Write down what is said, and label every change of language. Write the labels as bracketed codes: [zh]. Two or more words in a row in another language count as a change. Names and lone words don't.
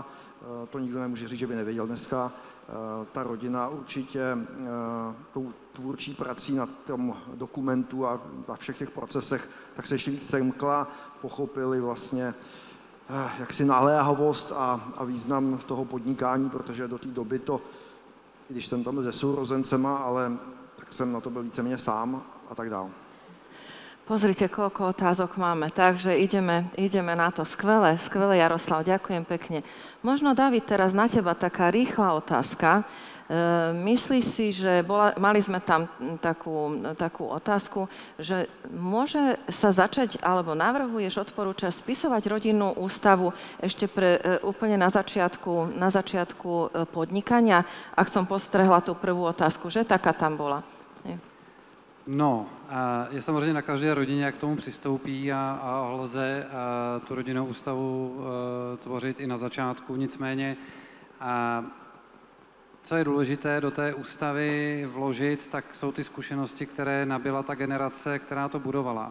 [cs] To nikdo nemůže říct, že by nevěděl dneska. Ta rodina určitě tou tvůrčí prací na tom dokumentu a na všech těch procesech tak se ještě víc semkla, pochopili vlastně jaksi naléhavost a význam toho podnikání, protože do té doby to, když jsem tam byl se sourozencema, ale tak jsem na to byl víceméně sám a tak dále. [sk] Pozrite, koľko otázok máme, takže ideme na to. Skvelé, Jaroslav, ďakujem pekne. Možno, David, teraz na teba taká rýchla otázka. Myslíš si, že mali sme tam takú otázku, že môže sa začať, alebo navrhuješ, odporúčaš spisovať rodinnú ústavu ešte úplne na začiatku podnikania? Ak som postrehla tú prvú otázku, že taká tam bola? No, [cs] je samozřejmě na každé rodině, jak k tomu přistoupí a lze tu rodinnou ústavu tvořit i na začátku. Nicméně, co je důležité do té ústavy vložit, tak jsou ty zkušenosti, které nabyla ta generace, která to budovala.